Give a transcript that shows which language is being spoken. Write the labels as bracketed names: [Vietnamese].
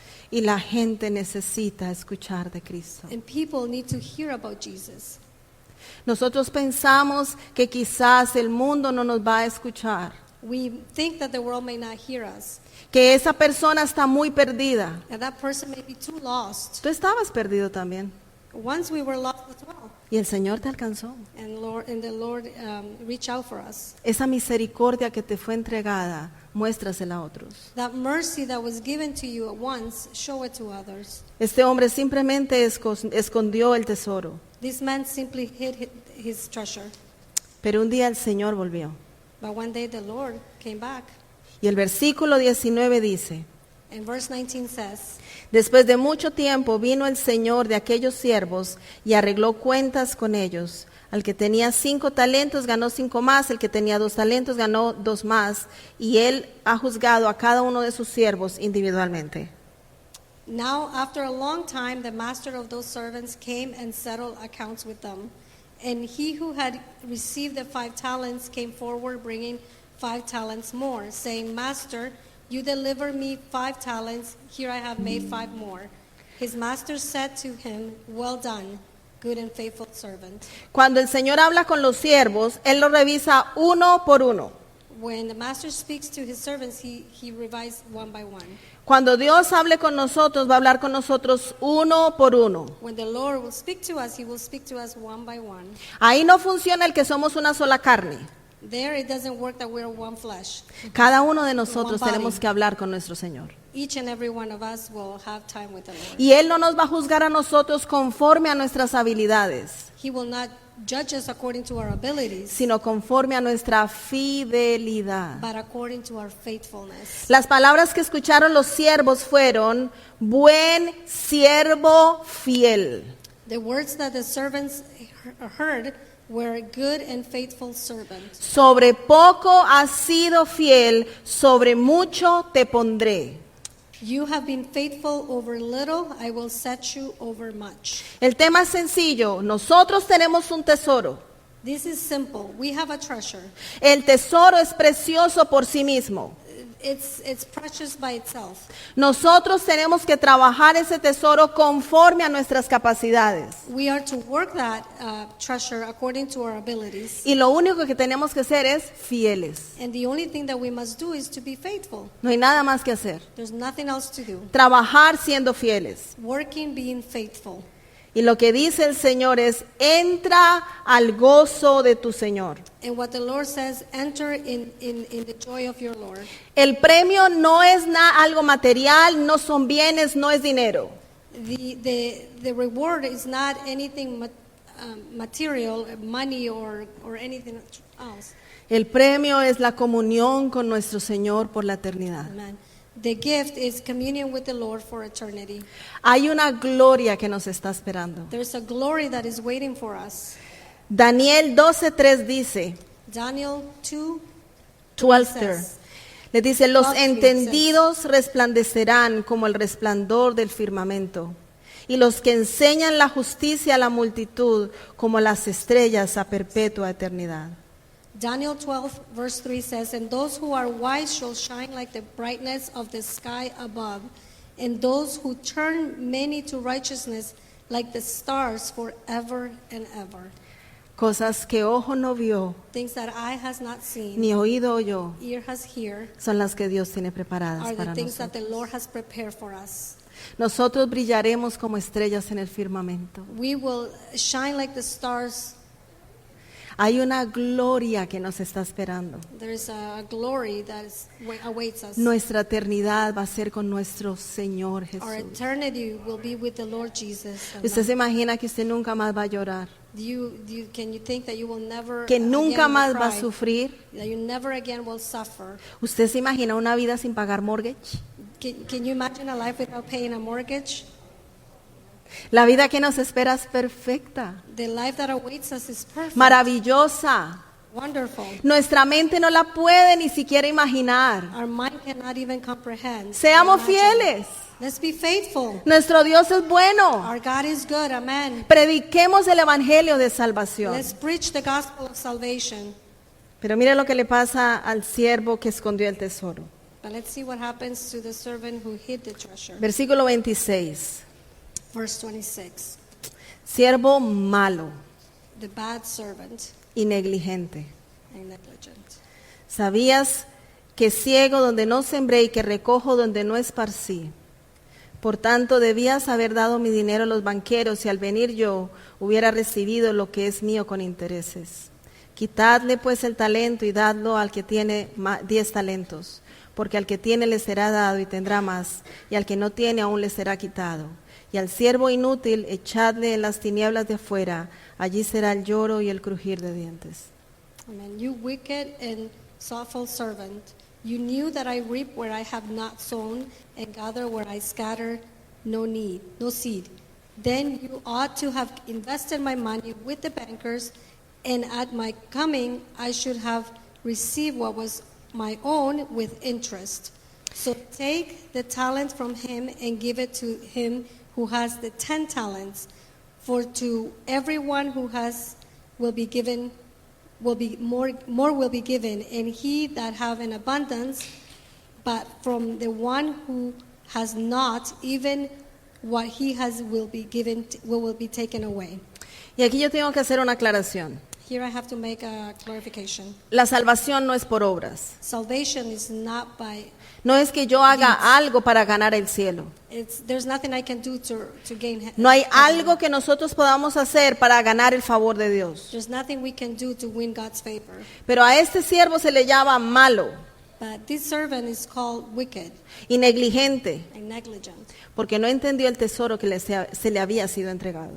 [Spanish] Y la gente necesita escuchar de Cristo. [English] And people need to hear about Jesus. [Spanish] Nosotros pensamos que quizás el mundo no nos va a escuchar, [English] We think that the world may not hear us, [Spanish] que esa persona está muy perdida. [English] and that person may be too lost. [Spanish] Tú estabas perdido también [English] Once we were lost as well, [Spanish] y el Señor te alcanzó. [English] and the Lord reached out for us. [Spanish] Esa misericordia que te fue entregada, muéstrasela a otros. [English] That mercy that was given to you at once, show it to others. [Spanish] Este hombre simplemente escondió el tesoro, [English] This man simply hid his treasure. [Spanish] pero un día el Señor volvió. [English] But one day the Lord came back. [Spanish] Y el versículo 19 dice: [English] And verse 19 says, [Spanish] después de mucho tiempo vino el Señor de aquellos siervos y arregló cuentas con ellos. Al que tenía 5 talentos ganó 5 más, el que tenía 2 talentos ganó 2 más, y él ha juzgado a cada uno de sus siervos individualmente. [English] Now after a long time the master of those servants came and settled accounts with them. And he who had received the 5 talents came forward bringing 5 talents more, saying, Master, you delivered me 5 talents, here I have made 5 more. His master said to him, Well done, good and faithful servant. [Spanish] Cuando el Señor habla con los siervos, Él los revisa uno por uno. [English] When the master speaks to his servants, he revises one by one. [Spanish] Cuando Dios hable con nosotros, va a hablar con nosotros uno por uno. [English] When the Lord will speak to us, he will speak to us one by one. [Spanish] Ahí no funciona el que somos una sola carne. [English] There it doesn't work that we're one flesh. [Spanish] Cada uno de nosotros [English] One body. [Spanish] tenemos que hablar con nuestro Señor. [English] Each and every one of us will have time with the Lord. [Spanish] Y Él no nos va a juzgar a nosotros conforme a nuestras habilidades, [English] He will not judge us according to our abilities, [Spanish] sino conforme a nuestra fidelidad. [English] but according to our faithfulness. [Spanish] Las palabras que escucharon los siervos fueron, buen siervo fiel. [English] The words that the servants heard were good and faithful servant. [Spanish] Sobre poco has sido fiel, sobre mucho te pondré. [English] You have been faithful over little, I will set you over much. [Spanish] El tema es sencillo, nosotros tenemos un tesoro. [English] This is simple. We have a treasure. [Spanish] El tesoro es precioso por sí mismo. [English] It's precious by itself. [Spanish] Nosotros tenemos que trabajar ese tesoro conforme a nuestras capacidades. [English] We are to work that treasure according to our abilities. [Spanish] Y lo único que tenemos que hacer es fieles. [English] And the only thing that we must do is to be faithful. [Spanish] No hay nada más que hacer. [English] There's nothing else to do. [Spanish] Trabajar siendo fieles. [English] Working, being faithful. [Spanish] Y lo que dice el Señor es, entra al gozo de tu Señor. [English] And what the Lord says, enter in the joy of your Lord. [Spanish] El premio no es algo material, no son bienes, no es dinero. [English] The reward is not anything material, money or anything else. [Spanish] El premio es la comunión con nuestro Señor por la eternidad. [English] Amen. The gift is communion with the Lord for eternity. [Spanish] Hay una gloria que nos está esperando. [English] There's a glory that is waiting for us. [Spanish] Daniel 12:3 dice, [English] Daniel 2, [Spanish] 12:3, le dice, los [English] 12:3 [Spanish] entendidos resplandecerán como el resplandor del firmamento, y los que enseñan la justicia a la multitud como las estrellas a perpetua eternidad. [English] Daniel 12, verse 3 says, and those who are wise shall shine like the brightness of the sky above, and those who turn many to righteousness like the stars forever and ever. [Spanish] Cosas que ojo no vio, [English] Things that eye has not seen, [Spanish] ni oído oyó, [English] ear has heard, [Spanish] son las que Dios tiene [English] are [Spanish] preparadas [English] the [Spanish] para [English] things that [Spanish] nosotros. [English] the Lord has prepared for us. [Spanish] Nosotros brillaremos como estrellas en el firmamento. [English] We will shine like the stars. [Spanish] Hay una gloria que nos está esperando. [English] There is a glory that awaits us. [Spanish] Nuestra eternidad va a ser con nuestro Señor [English] Our [Spanish] Jesús. [English] eternity will be with the Lord Jesus. [Spanish] ¿Usted se imagina que usted nunca más va a llorar? [English] Can you think that you will never [Spanish] ¿Que nunca [English] again [Spanish] más [English] will [Spanish] va a [English] cry? [Spanish] sufrir? [English] That you never again will suffer? [Spanish] ¿Usted se imagina una vida sin pagar mortgage? [English] Can you imagine a life without paying a mortgage? [Spanish] La vida que nos espera es perfecta, [English] The life that awaits us is perfect, [Spanish] maravillosa. [English] wonderful. [Spanish] Nuestra mente no la puede ni siquiera imaginar. [English] Our mind cannot even comprehend. [Spanish] Seamos [English] or imagine. [Spanish] fieles. [English] Let's be faithful. [Spanish] Nuestro Dios es bueno. [English] Our God is good, amen. [Spanish] Prediquemos el evangelio de salvación. [English] Let's preach the gospel of salvation. [Spanish] Pero mire lo que le pasa al siervo que escondió el tesoro. [English] But let's see what happens to the servant who hid the treasure. [Spanish] Versículo 26. [English] Verse 26. [Spanish] Siervo malo [English] The bad servant [Spanish] y negligente. [English] and negligent. [Spanish] ¿Sabías que ciego donde no sembré y que recojo donde no esparcí? Por tanto, debías haber dado mi dinero a los banqueros y al venir yo hubiera recibido lo que es mío con intereses. Quitadle pues el talento y dadlo al que tiene 10 talentos, porque al que tiene le será dado y tendrá más, y al que no tiene aún le será quitado. Y al siervo inútil echadle en las tinieblas de afuera, allí será el lloro y el crujir de dientes. [English] Amen. You wicked and slothful servant, you knew that I reap where I have not sown and gather where I scatter no seed. Then you ought to have invested my money with the bankers, and at my coming I should have received what was my own with interest. So take the talent from him and give it to him who has the 10 talents. For to everyone who has will be given, will be more will be given, and he that have an abundance. But from the one who has not, even what he has will be given, will be taken away. [Spanish] Y aquí yo tengo que hacer una aclaración. [English] Here I have to make a clarification. [Spanish] La salvación no es por obras. [English] Salvation is not by, [Spanish] No es que yo haga algo para ganar el cielo. [English] there's nothing I can do to gain heaven. [Spanish] No hay algo que nosotros podamos hacer para ganar el favor de Dios. [English] There's nothing we can do to win God's favor. [Spanish] Pero a este siervo se le llama malo [English] But this servant is called wicked [Spanish] y negligente, [English] and negligent, [Spanish] porque no entendió el tesoro que se le había sido entregado.